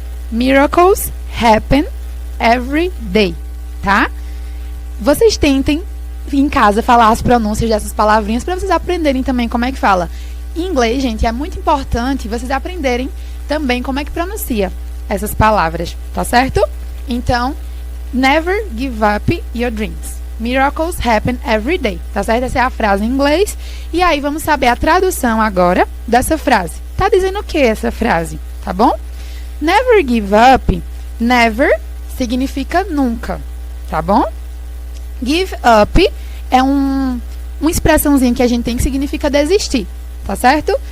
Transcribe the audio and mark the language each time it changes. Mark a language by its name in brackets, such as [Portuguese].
[English] Miracles happen every day, [Portuguese] tá? Vocês tentem em casa falar as pronúncias dessas palavrinhas para vocês aprenderem também como é que fala. Em inglês, gente, é muito importante vocês aprenderem também como é que pronuncia essas palavras, tá certo? Então, [English] never give up your dreams. Miracles happen every day, [Portuguese] tá certo? Essa é a frase em inglês. E aí, vamos saber a tradução agora dessa frase. Tá dizendo o que essa frase, tá bom? [English] Never give up. Never [Portuguese] significa nunca, tá bom? Give up é uma expressãozinha que a gente tem que significa desistir, tá certo?